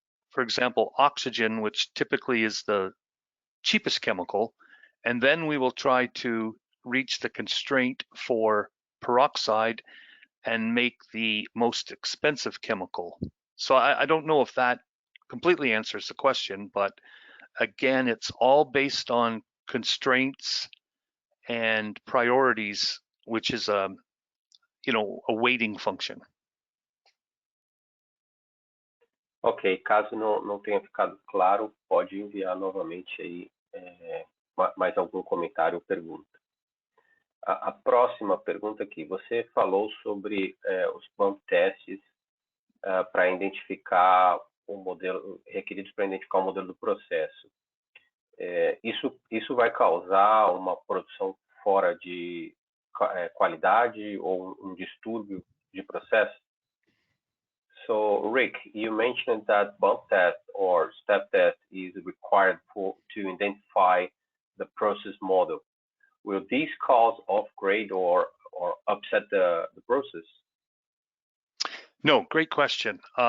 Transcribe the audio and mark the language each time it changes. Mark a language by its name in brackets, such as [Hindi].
[English] For example, oxygen, which typically is the cheapest chemical, and then we will try to reach the constraint for peroxide and make the most expensive chemical. So I don't know if that completely answers the question, but again, it's all based on constraints and priorities, which is a weighting function. [Portuguese] Ok, caso não tenha ficado claro, pode enviar novamente aí mais algum comentário ou pergunta. A próxima pergunta aqui, você falou sobre os bump testes para identificar o modelo, requeridos para identificar o modelo do processo. Isso vai causar uma produção fora de qualidade ou um distúrbio de processo? [English] So, Rick, you mentioned that bump test or step test is required to identify the process model. Will these cause off-grade or upset the process? No, great question.